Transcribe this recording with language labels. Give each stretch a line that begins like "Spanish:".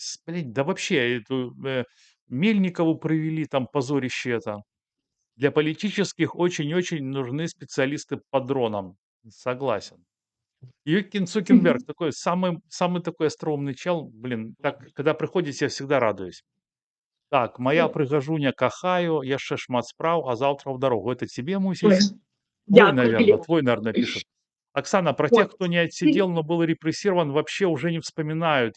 Russian: Блин, да вообще эту Мельникову привели, там позорище это. Для политических очень-очень нужны специалисты по дронам. Согласен. Юркин Цукенберг такой самый такой остроумный чел, блин, так, когда приходите, я всегда радуюсь.
Belarusian: Так, моя прыгажуня кахаю, яшчэ шмат спраў, а завтра в дорогу.
Russian: Это тебе, Мусись? Твой, наверное, пишет. Оксана, про тех, кто не отсидел, но был репрессирован, вообще уже не вспоминают.